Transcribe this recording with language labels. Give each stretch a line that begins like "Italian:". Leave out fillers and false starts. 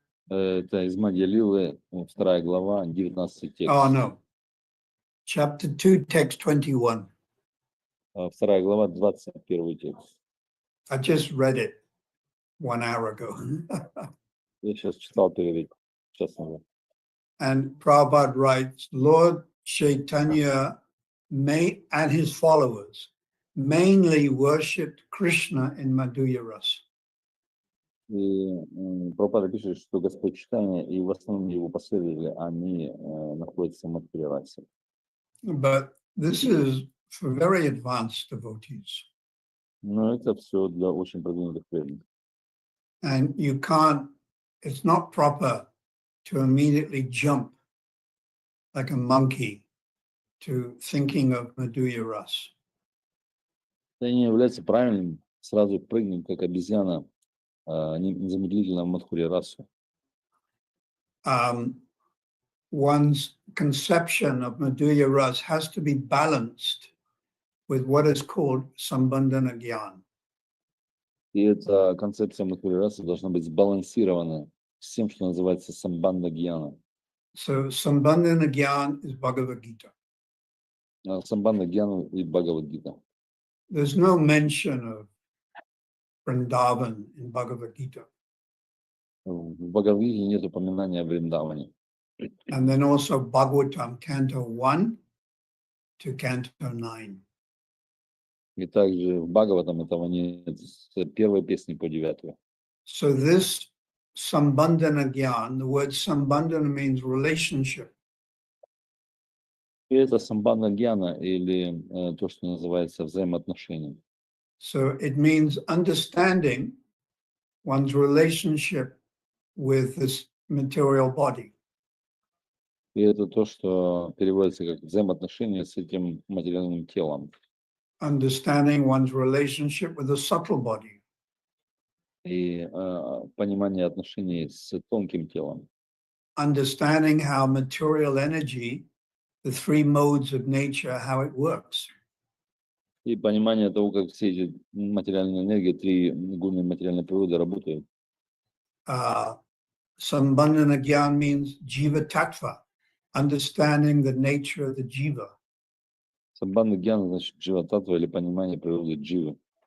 Russian: это из Мадья Лилы, 2 глава, 19 текст.
English: Oh, no. Chapter 2, text 21.
Russian: 2 глава, 21 текст.
English: I just read it 1 hour ago.
Russian: Я сейчас читал перед часом.
English: And Prabhupada writes, Lord Chaitanya and his followers mainly worshipped Krishna in Madhurya Ras.
Russian: И Прабхупада пишет, что Господь Чайтанья и в основном его последователи, они находятся в Мадхурья расе.
English: But this is for very advanced devotees.
Russian: Но это все для очень продвинутых преданных.
English: And you can't, it's not proper to immediately jump like a monkey to thinking of Madhurya Ras.
Russian: Это не является правильным сразу прыгнуть, как обезьяна, незамедлительно в Мадхурья расу.
English: One's conception of Madhurya Ras has to be balanced with what is called Sambandhana Gyan.
Russian: И эта концепция Мадхурья расы должна быть сбалансирована с тем, что называется самбандха гьяна.
English: So Sambandhana Gyan is Bhagavad Gita.
Russian: Самбандха гьяна и Бхагавад-гита.
English: There's no mention of Vrindavan in Bhagavad Gita.
Russian: В Бхагавад-гите нет упоминания о Вриндаване.
English: And then also Bhagavatam, Canto 1 to Canto 9.
Russian: И также в Бхагаватам этого нет с первой песни по 9.
English: So this Sambandhana Gyan, the word Sambandhana means relationship.
Russian: И это самбандха гьяна или то, что называется взаимоотношения.
English: So it means understanding one's relationship with this material body.
Russian: И это то, что переводится как взаимоотношения с этим материальным телом.
English: Understanding one's relationship with the subtle body.
Russian: И понимание отношений с тонким телом.
English: Understanding how material energy, the 3 modes of nature, how it works.
Russian: И понимание того, как все эти материальные энергии, 3 гуны материальной природы работают.
English: Sambandhana Gyan means Jiva Tattva, understanding the nature of the Jiva.
Russian: Самбанда Гьяна значит джива татва или понимание природы дживы.